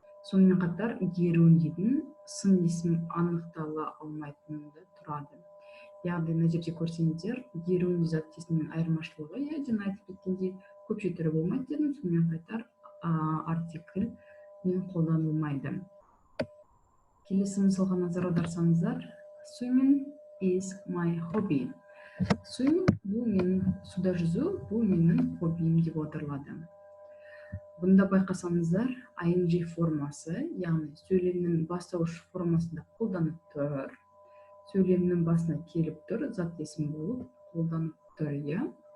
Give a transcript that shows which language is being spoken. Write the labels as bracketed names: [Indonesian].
[Kazakh] Сонымен қатар Герундийдің сын есім анықтала алмайтынында тұрады. Яғни мына жерде көрсеңіздер, Герундий зат есімнен айырмашылығы, жаңа айтып кеткендей, көпше түрі болмайды дедім, сонымен қатар артикль қолданылмайды. Келесі мысалға назар аударсаңыздар, [English] swimming is my hobby. [Kazakh] Swimming бұл менің, суда жүзу бұл менің хоббиім деп аударылады. Бұнда байқасаңыздар, ing формасы, яғни сөйлемнің бастауыш формасында қолданып тұр. Сөйлемнің басына келіп тұр, зат есім болып қолданып тұр.